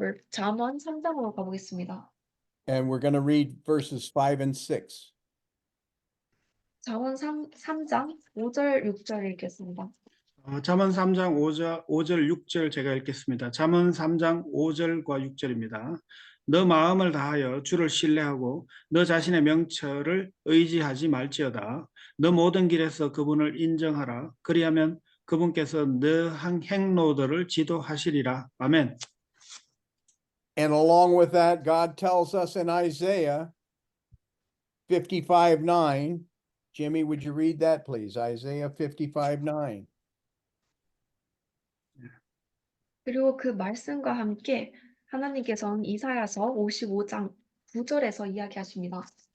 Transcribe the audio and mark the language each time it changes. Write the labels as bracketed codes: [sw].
[ko] 잠언 3장으로 가보겠습니다. [en] And we're going to read verses 5 and 6. [ko] 잠언 3장 5절 6절 읽겠습니다. 잠언 3장 5절 6절 제가 읽겠습니다. 잠언 3장 5절과 6절입니다. 너 마음을 다하여 주를 신뢰하고 너 자신의 명철을 의지하지 말지어다. 너 모든 길에서 그분을 인정하라. 그리하면 그분께서 너 행로들을 지도하시리라. 아멘. [en] And along with that, God tells us in Isaiah 55:9. Jimmy, would you read that, please? Isaiah 55:9. [ko] 그리고 그 말씀과 함께 하나님께서는 이사야서 55장 9절에서 이야기하십니다.